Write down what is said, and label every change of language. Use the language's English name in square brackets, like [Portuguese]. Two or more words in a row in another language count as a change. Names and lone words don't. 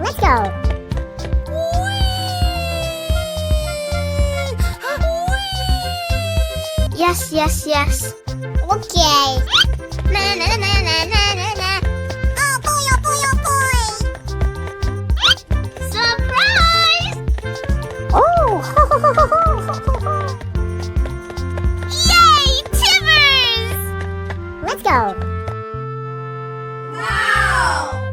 [English] go. Yes, yes, yes. Okay. Na na na na na na na. Oh boy, oh boy, oh boy. Surprise! Oh. Yay, Timbers! Let's go. Wow!